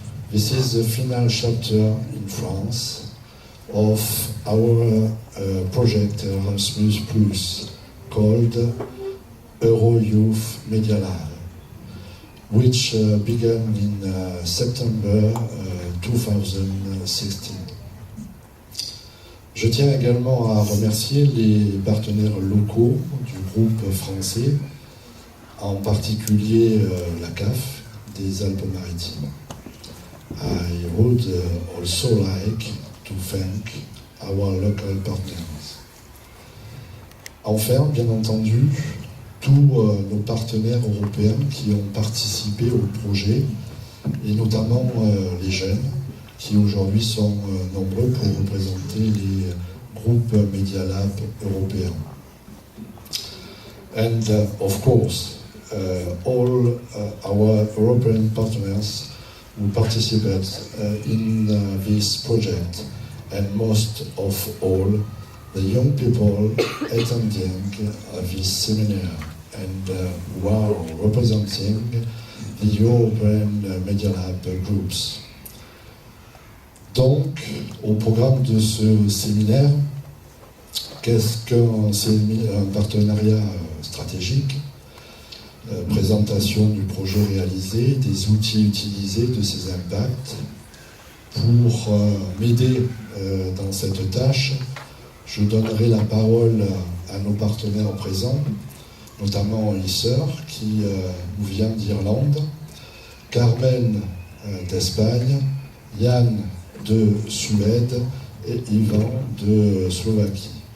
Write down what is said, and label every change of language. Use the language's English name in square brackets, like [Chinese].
[English] This is the final chapter in France of our project Erasmus Plus called Euro Youth Media Lab, which began in September 2016. [French] Je tiens également à remercier les partenaires locaux du groupe français, en particulier la CAF des Alpes-Maritimes. [English] I would also like to thank our local partners. [French] Enfin, bien entendu, tous nos partenaires européens qui ont participé au projet, et notamment les jeunes, qui aujourd'hui sont nombreux pour représenter les groupes Media Lab européens. [English] And of course, all our European partners who participate in this project, and most of all, the young people attending this seminar and who are representing the European Media Lab groups. [French] Donc, au programme de ce séminaire, qu'est-ce qu'un partenariat stratégique? Présentation du projet réalisé, des outils utilisés, de ses impacts. Pour m'aider dans cette tâche, je donnerai la parole à nos partenaires présents, notamment Iseur, qui nous vient d'Irlande, Carmen d'Espagne, Yann de Suède et Ivan de Slovaquie.